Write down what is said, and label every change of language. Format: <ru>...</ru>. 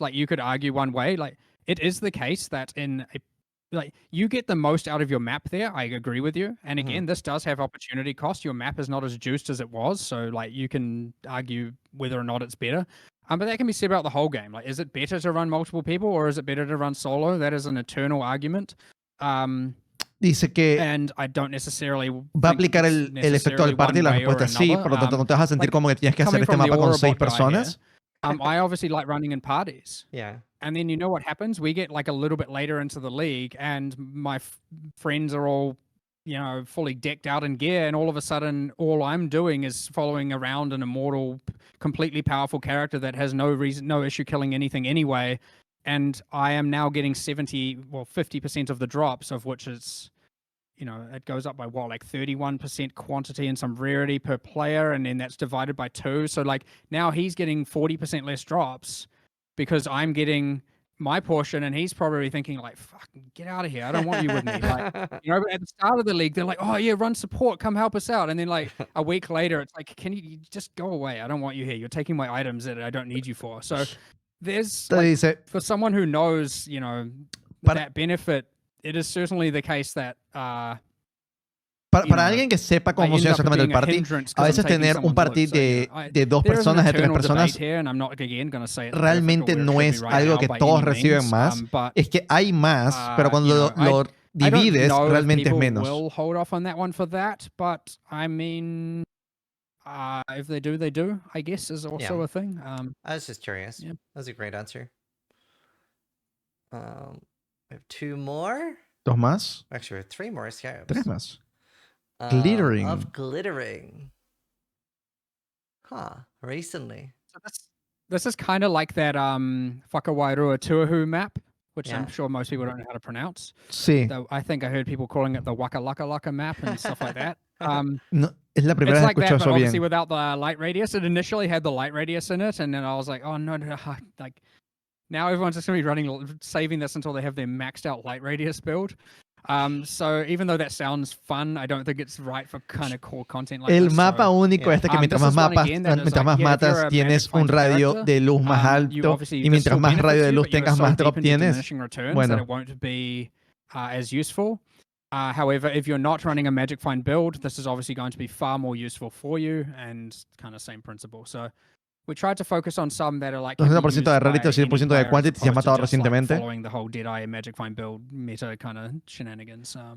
<en>Like, you could argue one way. Like, it is the case that you get the most out of your map there. I agree with you. And again, this does have opportunity cost. Your map is not as juiced as it was. So, like, you can argue whether or not it's better. But that can be said about the whole game. Like, is it better to run multiple people or is it better to run solo? That is an eternal argument.</en> <es>Dice que va a aplicar el efecto del party, la respuesta es sí, por lo tanto no te vas a sentir como que tienes que hacer este mapa con 6 personas.</es> <en>I obviously like running in parties. Yeah. And then you know what happens? We get like a little bit later into the league and my friends are all, fully decked out in gear, and all of a sudden all I'm doing is following around an immortal, completely powerful character that has no issue killing anything anyway. And I am now getting 50% of the drops, of which is, it goes up by 31% quantity and some rarity per player, and then that's divided by 2. So like now he's getting 40% less drops because I'm getting my portion, and he's probably thinking like, "Fucking get out of here! I don't want you with me." Like, but at the start of the league, they're like, "Oh yeah, run support, come help us out," and then like a week later, it's like, "Can you just go away? I don't want you here. You're taking my items that I don't need you for." So. There's for someone who knows, that benefit, it is certainly the case that</en> <es>para alguien que sepa cómo funciona exactamente el party, a veces tener un party de 2 personas, de 3 personas, realmente no es algo que todos reciben más. Es que hay más, pero cuando lo divides, realmente es menos.</es> <en>Hold off on that one for that, but I mean. If they do, I guess, is also a thing. I was just curious. Yeah. That was a great answer. We have 2 more.</en> <es>2 más.</es> <en>Actually, we have 3 more scarabs.</en> <es>3 más. Glittering.</es> <en>Of glittering. Recently. So this is kind of like that Whakawairua Tuahu map, which I'm sure most people don't know how to pronounce.</en> <es>Sí.</es> <en>Though I think I heard people calling it the Waka Laka Laka map and stuff like that.</en> <es>No, es la primera vez que escucho eso bien.</es> <en>Obviously without the light radius. It initially had the light radius in it, and then I was like, oh no, like now everyone's just gonna be saving this until they have their maxed out light radius build. So even though that sounds fun, I don't think it's right for kind of core content like</en> <es>El mapa único que mientras más matas tienes un radio de luz más alto, y mientras más radio de luz tengas más drop tienes. Bueno.</es> <en>That it won't be as useful. However, if you're not running a Magic Find build, this is obviously going to be far more useful for you, and kind of same principle. So we tried to focus on some that are like</en> <es>90% de rarity o 100% de quantity si has matado recientemente.</es> <en>Following the whole Deadeye Magic Find build meta kind of shenanigans.</en>